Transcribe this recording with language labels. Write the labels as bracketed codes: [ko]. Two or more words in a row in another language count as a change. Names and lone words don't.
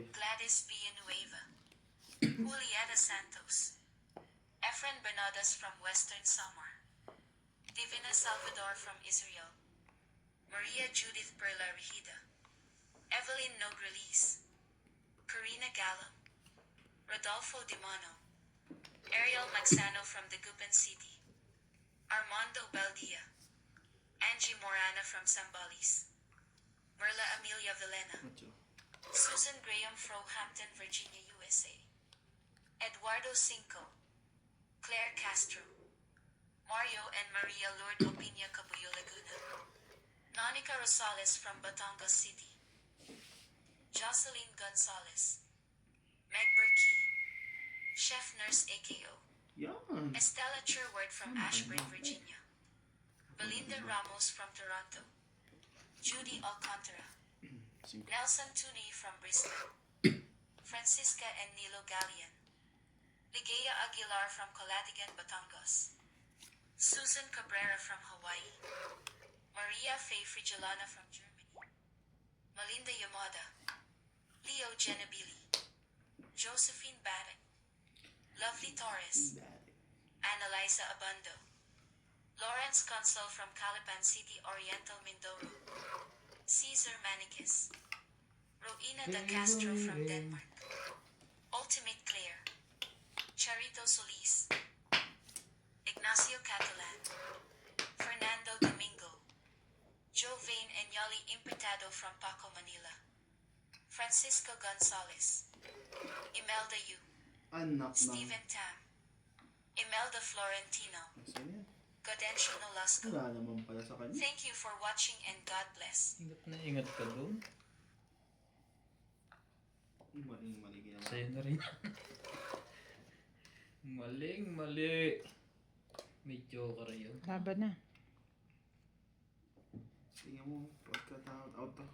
[en] Gladys Villanueva, Julieta Santos, Efren Bernadas from Western Samar, Divina Salvador from Israel, Maria Judith Perla Regida, Evelyn Nogrelis, Karina Gallo, Rodolfo Dimano, Ariel Maxano from Dagupan City, Armando Baldia, Angie Morana from Sambales, Merla Amelia Villena, Macho. Susan Graham Hampton, Virginia, USA, Eduardo Cinco, Claire Castro, Mario and Maria Lourdes Opinia Cabuyo, Laguna, Nonica Rosales from Batangas City, Jocelyn Gonzalez, Meg Berkey, Chef Nurse AKO, [tl] Yan. [en] Estella Sherwood from Ashburn, Virginia, Belinda Ramos from Toronto, Judy Alcantara, Cinco. Nelson Tuni from Bristol, Francisca and Nilo Gallian, Ligaya Aguilar from Calatigan, Batangas, Susan Cabrera from Hawaii, Maria Faye Frigilana from Germany, Melinda Yamada, Leo Genabili, Josephine Baddock, Lovely Torres, Annalisa Abando, Lawrence Consul from Calapan City, Oriental Mindoro, Caesar Manicus, Roina da Castro from Denmark, Ultimate Claire, Charito Solis, Ignacio Catalan, Fernando Domingo, Jovain and Yali Imputado from Paco, Manila, Francisco Gonzalez, Imelda Yu, [tl] Anak ng... Stephen Tam, Imelda Florentino, Nasaan yan? Gaudensio Nolasco. Wala naman pala sa kanya. [en] Thank you for watching and God bless. [tl] Ingat na ingat ka doon. Maling-mali ginawa. Sa'yo na rin. Maling-mali. May joker yun. Laban na. Tingnan mo, pagka-out out to.